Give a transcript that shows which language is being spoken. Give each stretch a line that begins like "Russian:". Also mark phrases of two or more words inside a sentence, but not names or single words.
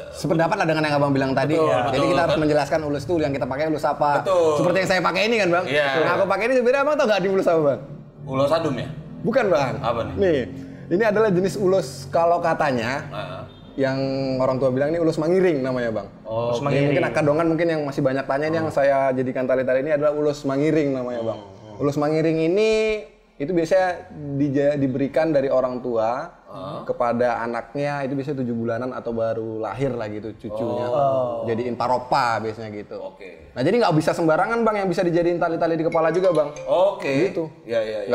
Indonesian: Sependapat lah dengan yang Abang bilang tadi. Betul, Jadi kita harus kan? menjelaskan ulus itu yang kita pakai ulus apa. Betul. Seperti yang saya pakai ini kan Bang. Iya. Yang aku pakai ini sebenarnya Abang tau nggak di ulus apa Bang? ulos adum ya. Bukan Bang. Apa nih? Nih, ini adalah jenis ulus kalau katanya yang orang tua bilang ini ulus mangiring namanya Bang. Ulus Ini mangiring. mungkin akadongan mungkin yang masih banyak tanya ini yang saya jadikan tali-tali ini adalah ulus mangiring namanya Bang. Ulus mangiring ini itu biasanya diberikan dari orang tua kepada anaknya, itu biasanya 7 bulanan atau baru lahir lah gitu cucunya. Jadiin paropa biasanya gitu. Oke. Nah jadi nggak bisa sembarangan bang, yang bisa dijadiin tali-tali di kepala juga bang. Oke. Gitu. Ya.